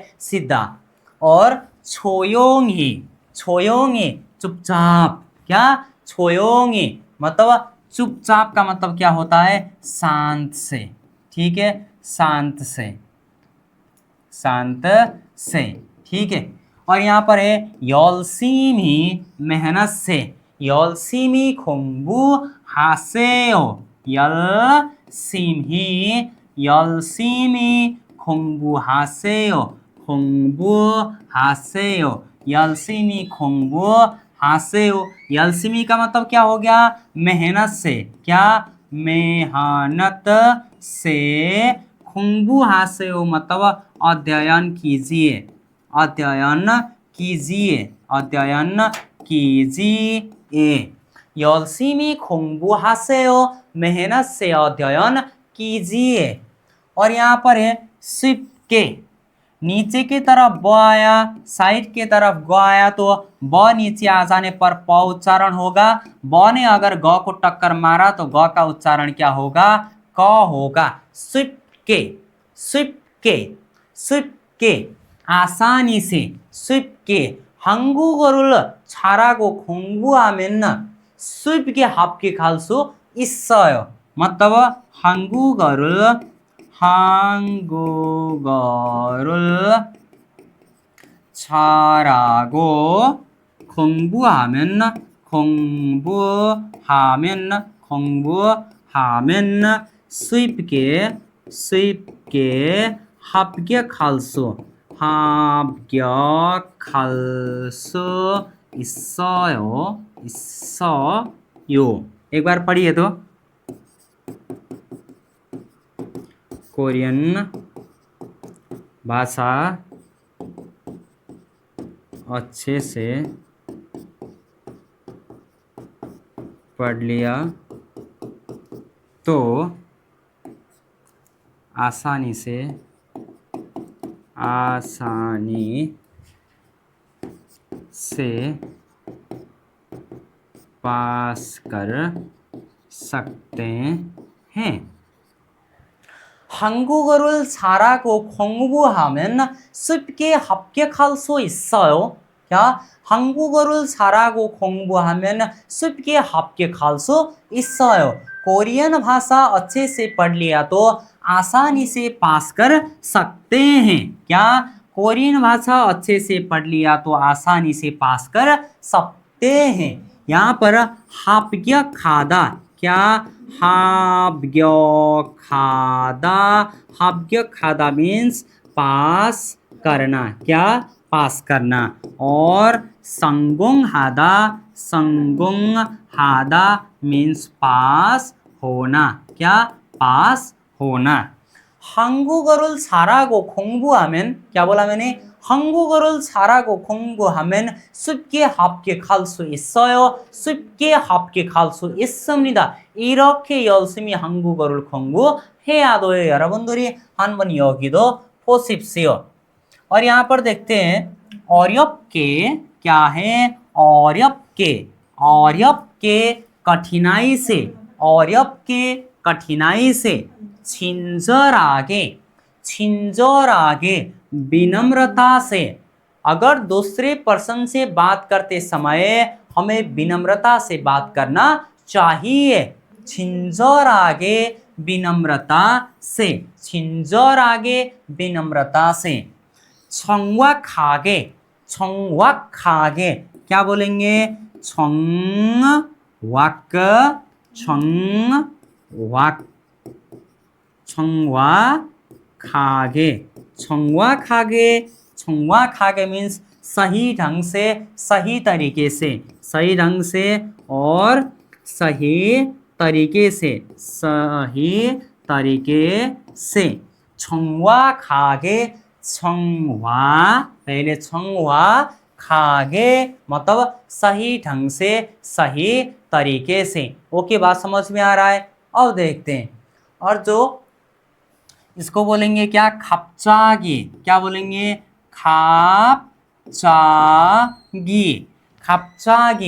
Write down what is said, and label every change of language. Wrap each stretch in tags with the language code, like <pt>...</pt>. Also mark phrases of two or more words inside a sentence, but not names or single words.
<hi>सीधा। और छोयोंगी। छोयोंगी चुपचाप। क्या? छोयोंगी मतलब चुपचाप का मतलब क्या होता है? शांत से। ठीक है, शांत से, शांत से। ठीक है, और यहाँ पर है 열심히 मेहनत से।</hi> <ko>열심히 공부하세요। 열심히 공부하세요। 공부하세요। 열심히 공부하세요।</ko> <hi>열심히 का मतलब क्या हो गया? मेहनत से। क्या? मेहनत से। 공부하세요 मतलब अध्ययन कीजिए, अध्ययन कीजिए, अध्ययन कीजिए।</hi> <ko>열심히 공부하세요</ko> <hi>मेहनत से अध्ययन कीजिए। और यहाँ पर है सिपके। नीचे की तरफ ब आया, साइड की तरफ ग आया, तो ब नीचे आ जाने पर प उच्चारण होगा। ब ने अगर ग को टक्कर मारा तो ग का उच्चारण क्या होगा? क होगा। सिपके, सिपके, सिपके आसानी से, 쉽게।</hi> <ko>한국어를 잘하고 공부하면 쉽게 합격할 수 있어요. मतलब 한국어를 잘하고 공부하면 쉽게 합격할 수 있어요.</ko> <hi>एक बार पढ़िए तो। कोरियन भाषा अच्छे से पढ़ लिया तो आसानी से पास कर सकते हैं।</hi> <ko>한국어를 잘하고 공부하면 쉽게 합격할 수 있어요. क्या 한국어를 잘하고 공부하면 쉽게 합격할 수 있어요।</ko> <hi>कोरियन भाषा अच्छे से पढ़ लिया तो आसानी से पास कर सकते हैं। क्या कोरियन भाषा अच्छे से पढ़ लिया तो आसानी से पास कर सकते हैं। यहाँ पर</hi> <ko>합격 하다,</ko> <hi>क्या</hi> <ko>합격 하다, 합격 하다</ko> <hi>मीन्स पास करना, क्या पास करना। और</hi> <ko>성공 하다, 성공 하다</ko> <hi>मीन्स पास होना, क्या पास होना।</hi> <ko>한국어를 잘하고 공부하면,</ko> <hi>क्या बोला मैंने,</hi> <ko>한국어를 잘하고 공부하면 쉽게 합격할 수 있어요. 쉽게 합격할 수 있습니다. 이렇게 열심히 한국어를 공부해야 돼요. 여러분들이 한번 여기도 보십시오।</ko> <hi>और यहाँ पर देखते हैं 어렵게, क्या है 어렵게, 어렵게 कठिनाई से, 어렵게 कठिनाई से।</hi> <ko>친절하게, 친절하게</ko> <hi>विनम्रता से। अगर दूसरे पर्सन से बात करते समय हमें विनम्रता से बात करना चाहिए।</hi> <ko>친절하게</ko> <hi>विनम्रता से,</hi> <ko>친절하게</ko> <hi>विनम्रता से।</hi> <ko>정확하게, 정확하게</ko> <hi>क्या बोलेंगे,</hi> <ko>정확, 정확, 정확하게, 정확하게, 정확하게</ko> <hi>मीन्स सही ढंग से, सही तरीके से, सही ढंग से और सही तरीके से, सही तरीके से।</hi> <ko>정확하게, 정वा,</ko> <hi>पहले 정확하게 मतलब सही ढंग से, सही तरीके से। ओके, बात समझ में आ रहा है। अब देखते हैं, और जो इसको बोलेंगे क्या, 갑자기, क्या बोलेंगे,</hi> <ko>갑자기, 갑자기।</ko>